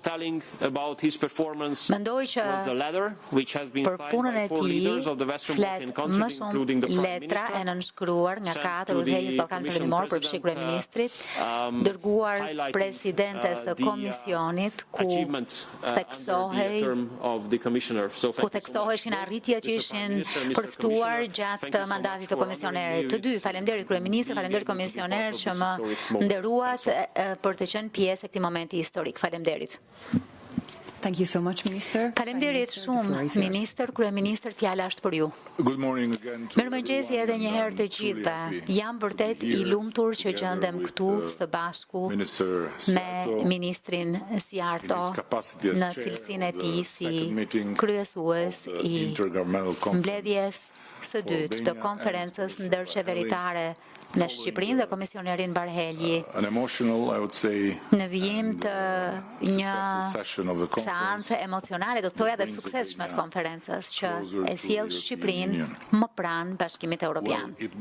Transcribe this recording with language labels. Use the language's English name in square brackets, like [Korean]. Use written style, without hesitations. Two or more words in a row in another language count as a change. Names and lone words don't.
[Albanian] Mendoj që për punën e tij flet më shumë letra e nënshkruar nga 4 udhëheqës Ballkanit Perëndimor për fshi kryeministrit, dërguar presidentes së komisionit ku theksoheshin arritjet që ishin përftuar gjatë mandatit të komisionerit. Të dy, faleminderit kryeministër, faleminderit komisioner që më nderuat për të qenë pjesë e këtij momenti historik. Faleminderit. [English] Thank you so much, Minister. [Albanian] Faleminderit shumë, Ministër, Kryeministër, fjala është për ju. Mirëmëngjesi edhe një herë të gjithëve. Jam vërtet i lumtur që gjendem këtu së bashku me Ministrin Siarto në cilësinë e tij si kryesues i mbledhjes së dytë të konferencës ndërqeveritare me Shqipërinë dhe komisionerin Barhelji në vijim të një seance emocionale, do të thoja dhe të suksesshme të konferencës që e sjell Shqipërinë më pranë Bashkimit Evropian.